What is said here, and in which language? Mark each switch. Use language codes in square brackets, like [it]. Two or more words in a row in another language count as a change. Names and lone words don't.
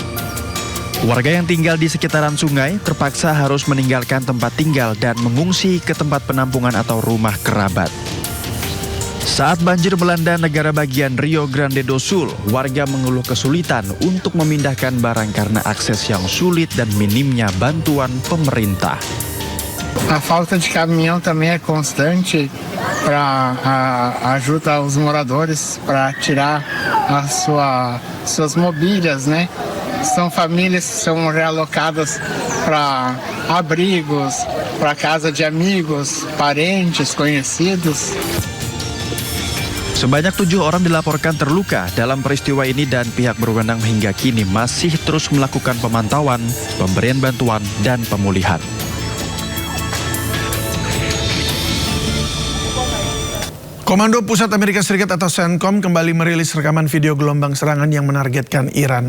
[id] Warga yang tinggal di sekitaran sungai terpaksa harus meninggalkan tempat tinggal dan mengungsi ke tempat penampungan atau rumah kerabat. Saat banjir melanda negara bagian Rio Grande do Sul, warga mengeluh kesulitan untuk memindahkan barang karena akses yang sulit dan minimnya bantuan pemerintah. [pt] A falta de caminhão também é constante para ajuda aos moradores para tirar suas mobílias, né? São famílias que são realocadas para abrigos, para casa de amigos, parentes, conhecidos. [id] Sebanyak 7 orang dilaporkan terluka dalam peristiwa ini dan pihak berwenang hingga kini masih terus melakukan pemantauan, pemberian bantuan, dan pemulihan. Komando Pusat Amerika Serikat atau CENTCOM kembali merilis rekaman video gelombang serangan yang menargetkan Iran.